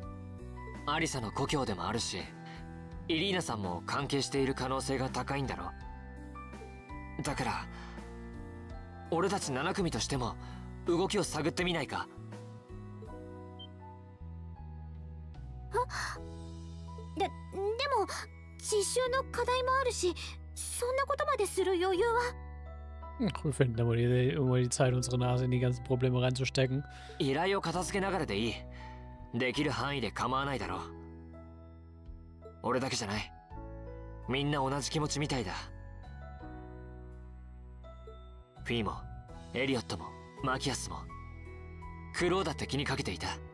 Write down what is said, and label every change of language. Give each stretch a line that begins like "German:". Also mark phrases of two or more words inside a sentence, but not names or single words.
Japanese: アリサの故郷でもあるし、イリーナさんも関係している可能性が高いんだろ。だから俺たち7組としても動きを探ってみないか？でも実習の課題もあるし、そんなことまでする余裕は。
German: Wir finden aber die Zeit, unsere Nase in die ganzen Probleme reinzustecken.
Japanese: 依頼を片付けながらでいい。できる範囲で構わないだろう。俺だけじゃない。みんな同じ気持ちみたいだ。フィーもエリオットもマキアスもクローだって気にかけていた。